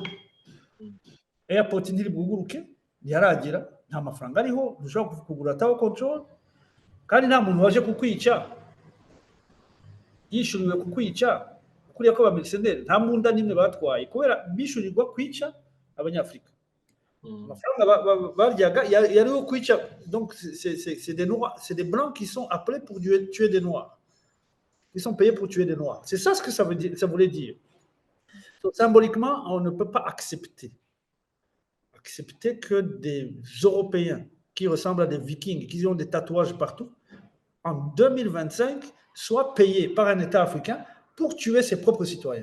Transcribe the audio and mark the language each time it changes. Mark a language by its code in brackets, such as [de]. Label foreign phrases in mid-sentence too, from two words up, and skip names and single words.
[rw] Airport ndiri buguruke ntiyaragera, nta mafaranga ariho, dushobora kugura [en] tower control, [rw] kandi nta muntu waje kukwica yishuriwe kukwica, kuriya ko ba mercenaire nta mbunda nimwe batwaye, kubera bishurirwa kwica abanyafrika. Amafaranga baryaga yariho kwica. [fr] Donc c'est des noirs, c'est des blancs qui sont appelés pour tuer des noirs, qui sont payés pour tuer des noirs. C'est ça ce que ça veut dire, ça voulait dire. Donc, symboliquement, on ne peut pas accepter que des Européens qui ressemblent à des Vikings, qui ont des tatouages partout, en 2025, soient payés par un État africain pour tuer ses propres citoyens.